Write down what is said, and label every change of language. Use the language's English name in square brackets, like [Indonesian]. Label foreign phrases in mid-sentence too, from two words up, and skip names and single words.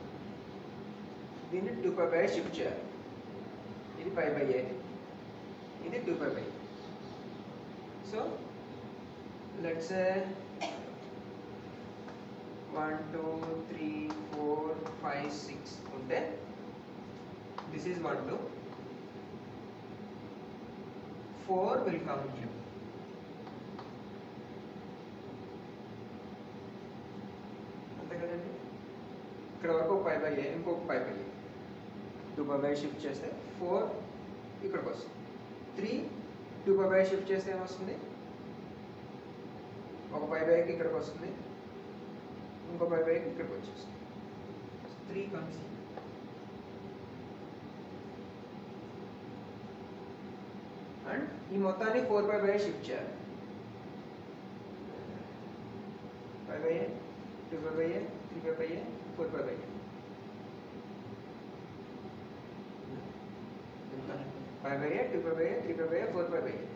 [Telugu] దీన్ని 2π/a షిఫ్ట్ చేయాలి. ఇది π/a, ఇది 2π/a. [English] so let's say 1 2 3 4 5 6 ఉంటే this is 1 2 4 will come here. [Telugu] అంతే కదండి. ఇక్కడ వరకు π/a, ఇంకొక π/a. 2π/a షిఫ్ట్ చేస్తే 4 ఇక్కడికి వస్తుంది. 3 2π/a షిఫ్ట్ చేస్తే ఏమొస్తుంది? ఒక π/aకి ఇక్కడికి వస్తుంది, ఇంకో π/aకి ఇక్కడికి వచ్చేస్తుంది. 3 కమ్స్. అండ్ ఈ మొత్తాన్ని 4π/a షిఫ్ట్ చేయాలి. π/a 2π/a 3π/a 4π/a. π/a 2π/a 3π/a 4π/a.